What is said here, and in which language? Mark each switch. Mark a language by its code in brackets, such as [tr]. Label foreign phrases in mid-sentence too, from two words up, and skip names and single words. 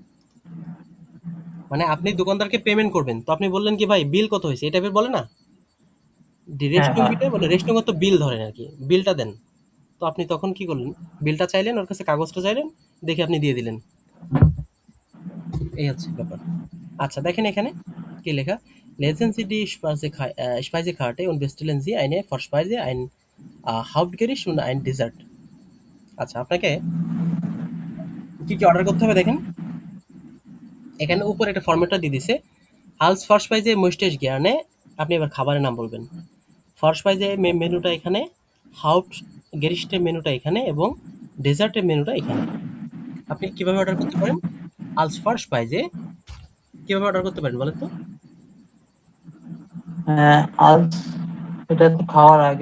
[bn] মানে আপনি দোকানদারকে পেমেন্ট করবেন, তো আপনি বললেন কি ভাই বিল কত হয়েছে, এই টাইপের বলে না, হ্যাঁ, [de] Direktion bitte [bn] বলে রেশনুং তো বিল ধরেন আর কি, বিলটা দেন। তো আপনি তখন কি করলেন? বিলটা চাইলেন, ওর কাছে কাগজটা চাইলেন, দেখে আপনি দিয়ে দিলেন। এই হচ্ছে ব্যাপার। আচ্ছা, দেখেন এখানে কি লেখা? [de] Lesen Sie die Speisekarte und bestellen Sie eine Vorspeise, ein Hauptgericht und ein Dessert। [bn] আচ্ছা, আপনাকে কি অর্ডার করতে হবে দেখেন, এখানে উপরে একটা ফরম্যাটটা দিয়ে দিছে। [de] Als Vorspeise möchte ich gerne, [bn] আপনি এবার খাবারের নাম বলবেন। Vorspeise মেনুটা এখানে, Hauptgericht মেনুটা এখানে, এবং ডেজার্টের মেনুটা এখানে। আপনি কিভাবে অর্ডার করতে পারেন? [de] Als Vorspeise [bn] কিভাবে অর্ডার করতে পারেন বলেন তো? আজ এটা তো খাওয়ার আগে।